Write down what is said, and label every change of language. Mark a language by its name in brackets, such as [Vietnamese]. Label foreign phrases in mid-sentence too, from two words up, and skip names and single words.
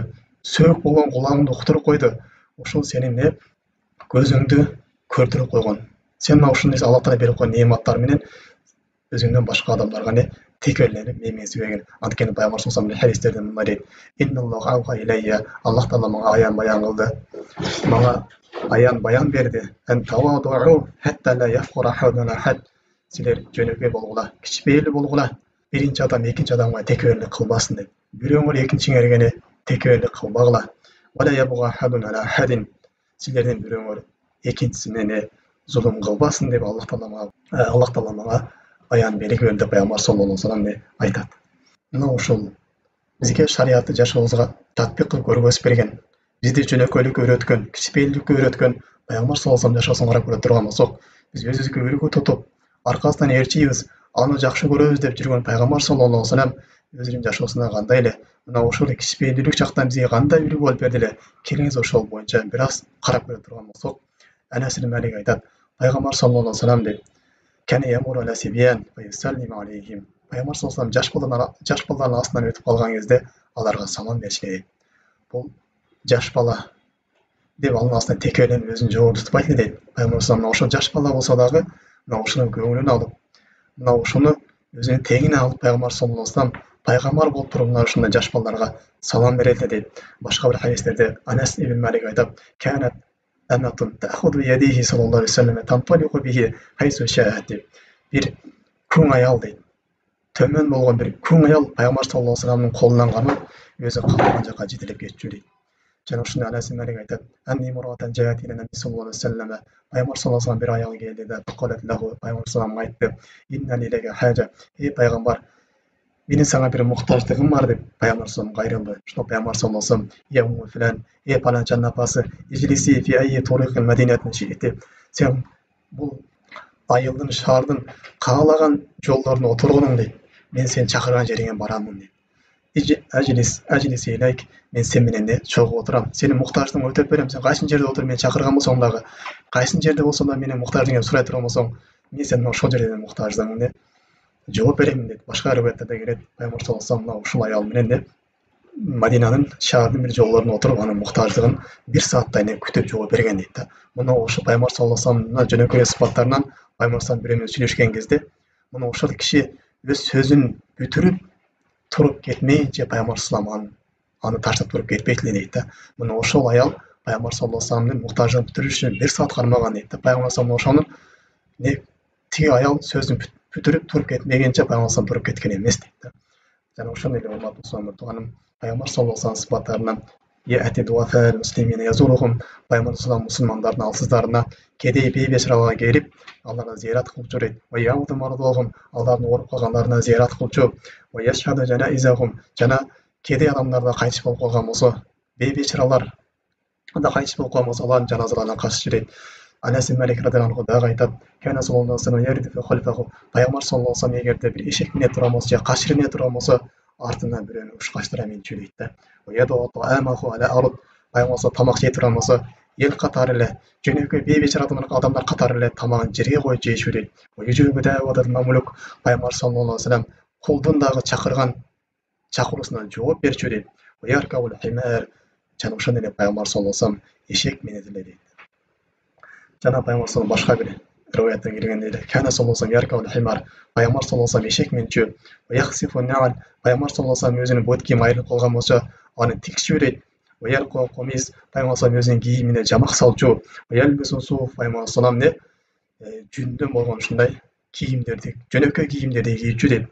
[Kyrgyz] Сөөк болгон кулагыңды уктуруп койду. Ушул сенин не көзүңдү көрдүрүп койгон. Сен ушундай Аллах Таала берип койгон неаматтар менен өзүңдөн башка адамдарга не текеберленип менменсибеген. Анткени Пайгамбар [Arabic] صلى الله عليه [Kyrgyz] хадистерде мындай дейт: [Arabic] "إن الله أوحى إلي", [Kyrgyz] Аллах Таала мага аян баян кылды. Мага аян баян берди. [Arabic] "أن تواضعوا حتى لا يفخر أحد على أحد". [Kyrgyz] Силер жөнөкөй болгула, кичпейли болгула. Биринчи адам экинчи адамга текеберлик кылбасын деп. Бирөөңөр экинчиңерге текеберлик кылбагыла. [Arabic] "ولا يبغي أحد على أحد". [Kyrgyz] Силерден бирөөңөр экинчисине зулум кылбасын деп Аллах Таала мага аян белги деп Пайгамбар [Arabic] صلى الله عليه وسلم [Kyrgyz] айтат. Мына ушул бизге шариатты жашообузга татбик кылып көргөзүп берген, бизди жөнөкөйлүккө үйрөткөн, кичпейиликке үйрөткөн Пайгамбар [Arabic] صلى الله عليه وسلم [Kyrgyz] жашоосун карап көрө турган болсок, биз өзүбүзгө үлгү тутуп, аркасынан ээрчийбиз, аны жакшы көрөбүз деп жүргөн Пайгамбар [Arabic] صلى الله عليه وسلم [Kyrgyz] өзүнүн жашоосунда кандай эле мына ушул кичпейилдүүлүк жактан бизге кандай үлгү болуп берди эле, келиңиз ошол боюнча бир аз карап көрө турган болсок, Анас ибн Малик айтат, Пайгамбар [Arabic] صلى الله عليه وسلم [Kyrgyz] деп [Arabic] "كان يمر على الصبيان ويسلم عليهم". [Kyrgyz] Пайгамбар [Arabic] صلى الله عليه وسلم [Kyrgyz] жаш балдардын астынан өтүп калган кезде аларга салам беришкен. Бул жаш бала деп анын астынан текеберленип өзүн жогору тутпайт эле дейт. Пайгамбар [Arabic] صلى الله عليه وسلم [Kyrgyz] ошо жаш бала болсо дагы мына ушунун көңүлүн алып, мына ушуну өзүнүн тегине алып Пайгамбар [Arabic] صلى الله عليه وسلم [Kyrgyz] пайгамбар болуп туруп мына ушундай жаш балдарга салам берет эле дейт. Башка бир хадистерде Анас ибн Малик айтат, [Arabic] "كانت أمة تأخذ يده صلى الله عليه وسلم تنطلق به حيث شاءت" [Kyrgyz] деп. Бир күң аял дейт. Төмөн болгон бир күң аял Пайгамбар [Arabic] صلى الله عليه وسلم [Kyrgyz] колунан кармап, өзү каалаган жака жетелеп кетчү дейт. Жана ушундай Анас ибн Малик айтат, [Arabic] "أن امرأة جاءت إلى النبي صلى الله عليه وسلم". [Kyrgyz] Пайгамбар [Arabic] صلى الله عليه وسلم [Kyrgyz] бир аял келди да, [Arabic] "قالت له", [Kyrgyz] Пайгамбар [Arabic] صلى الله عليه وسلم [Kyrgyz] айтты, [Arabic] "إن لي إليك حاجة". [Kyrgyz] Пайгамбар, менин сага бир муктаждыгым бар деп Пайгамбар [Arabic] صلى الله عليه وسلم [Kyrgyz] кайрылды. Ошто Пайгамбар [Arabic] صلى الله عليه وسلم, "يا أم فلان", [Kyrgyz] паланчанын апасы, [Arabic] "اجلسي في أي طرق المدينة شئت". [Kyrgyz] Сен бул айылдын, шаардын каалаган жолдоруна отургуну дейт. Мен сени чакырган жериңе барамын дейт. [Arabic] أجلس إليك, [Kyrgyz] мен сен менен чогуу отурам. Сени муктаждыгыңды өтөп берем. Сен кайсы жерде отуруп мени чакырган болсоң дагы, кайсы жерде болсоң да менен муктаждыгыңды сурай турган болсоң, мен сенин ошол жерде муктаждыгыңды жооп берем дейт. Башка риваятта келет, Пайгамбар [Arabic] صلى الله عليه وسلم [Kyrgyz] ушул аял менен Мадинанын шаардын бир жолдоруна отуруп, анын муктаждыгын бир сааттай күтүп жооп берген дейт да. Мына ошо Пайгамбар [Arabic] صلى الله عليه وسلم [Kyrgyz] жөнөкөй сыпаттарынан Пайгамбар [Arabic] صلى الله عليه وسلم [Kyrgyz] сүйлөшкен кезде, мына ошол киши өз сөзүн бүтүрүп туруп кетмейинче Пайгамбар [Arabic] صلى الله عليه وسلم [Kyrgyz] аны таштап туруп кетпейт эле дейт да. Мына ошол аял Пайгамбар [Arabic] صلى الله عليه وسلم [Kyrgyz] муктаждыгын бүтүрүш үчүн бир саат кармаган дейт да. Пайгамбар [Arabic] صلى الله عليه وسلم [Kyrgyz] тиги аял сөзүн бүтүрүп туруп кетмегенче Пайгамбар [Arabic] صلى الله عليه وسلم [Kyrgyz] туруп кеткен эмес дейт да. Жана ошондой эле урматтуу мусулмандар тууганым, Пайгамбар [Arabic] صلى الله عليه وسلم [Kyrgyz] сыпаттарынан [Arabic] يأتي ضعفاء المسلمين يزورهم, [Kyrgyz] Пайгамбар саллаллаху мусулмандардын алсыздарына кедей бейбечараларга келип, аларга зыярат кылып жүрөйт. [Arabic] ويعود مرضاهم, [Kyrgyz] алардын ооруп калгандарына зыярат кылчу. [Arabic] ويشهد جنائزهم, [Kyrgyz] жана кедей адамдар да кайтыш болуп калган болсо, бейбечаралар [Kazakh] анда қайтыс болып қалған болса олардың жаназаларына қарсы жүреді. Анас ибн Малик [Arabic] رضي الله عنه [Kazakh] дағы айтады, [Arabic] كان صلى الله عليه وسلم [Kazakh] пайғамбар [Arabic] صلى الله عليه وسلم [Kazakh] егер де бір ешек міне тұрған болса же қашыр міне тұрған болса артынан біреуін ұшқаштыра менші дейді. Пайғамбар тамақ жей тұрған болса ел қатары іле жөнекей бейбечара адамдар қатары іле тамағын жерге қойып жейші дейді. Пайғамбар [Arabic] صلى الله عليه وسلم [Kazakh] құлдың шақырған шақырусына жауап берші дейді. [Kyrgyz] Және ошондой эле пайгамбар [Arabic] صلى الله عليه وسلم [Kyrgyz] эшек менетиле дейт. Жана пайгамбар саллаллаху башка бир риваятта келгендей эле [Arabic] كان صلى الله عليه وسلم [Kyrgyz] пайгамбар [Arabic] صلى الله عليه وسلم [Kyrgyz] эшек менчү. Пайгамбар [Arabic] صلى الله عليه وسلم [Kyrgyz] өзүнүн бот кийими айрылып калган болсо аны тигишүү дейт. Пайгамбар [Arabic] صلى الله عليه [Kyrgyz] өзүнүн кийимине жамак салчу. Пайгамбар [Arabic] صلى الله عليه [Kyrgyz] жүндөн болгон ушундай кийимдерди, жөнөкөй кийимдерди кийчү дейт.